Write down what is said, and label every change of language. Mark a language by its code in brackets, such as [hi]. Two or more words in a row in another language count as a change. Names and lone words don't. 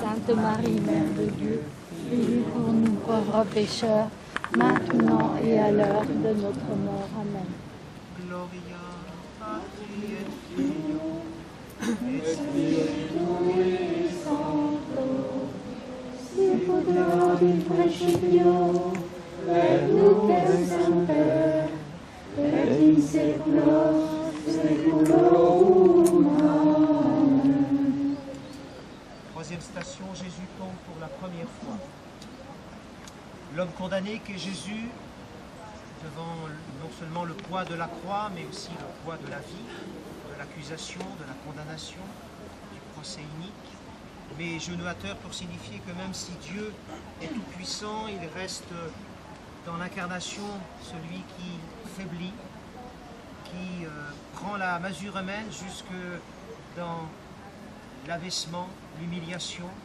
[fr] Marie, Mère de Dieu, priez pour nous pauvres pécheurs, maintenant et à l'heure de notre mort. Amen. [la] Gloria Patri et Filio et Spiritui Sancto, sicut in principio, et nunc et semper, et in saecula saeculorum. Amen. [fr] Troisième station, Jésus tombe pour la première fois. L'homme condamné qu'est Jésus, devant non seulement le poids de la croix, mais aussi le poids de la vie, de l'accusation, de la condamnation, du procès inique, mais genou à terre pour signifier que même si Dieu est tout-puissant, il reste dans l'incarnation celui qui faiblit, qui prend la mesure humaine jusque dans l'abaissement, l'humiliation.